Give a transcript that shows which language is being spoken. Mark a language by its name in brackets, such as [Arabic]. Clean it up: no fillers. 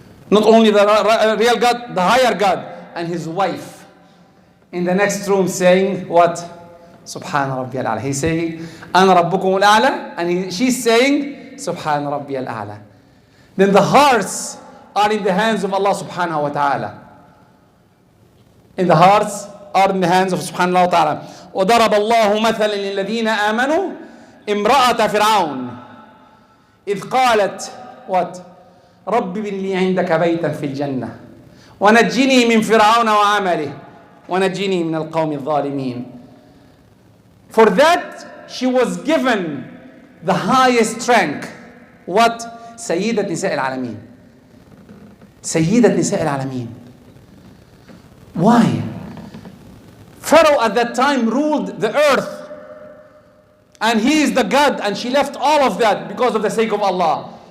[English] Not only the real God, the higher God. And his wife in the next room saying what? Subhana Rabbi al-A'la. He's saying, Ana Rabbukum al-A'la. And she's saying, Subhana Rabbi al-A'la. Then the hearts are in the hands of Allah subhanahu wa ta'ala. The hearts are in the hands of subhanahu wa ta'ala. [Arabic] وضرب الله مثلا للذين آمنوا امرأة فرعون إذ قالت [English] what? [Arabic] رب ابن لي عندك بيتا في الجنة ونجني من فرعون وعمله ونجني من القوم الظالمين. [English] For that she was given the highest rank. What? [Arabic] سيدة نساء العالمين. سيدة نساء العالمين. [English] Why? Pharaoh at that time ruled the earth. And he is the God, and she left all of that because of the sake of Allah.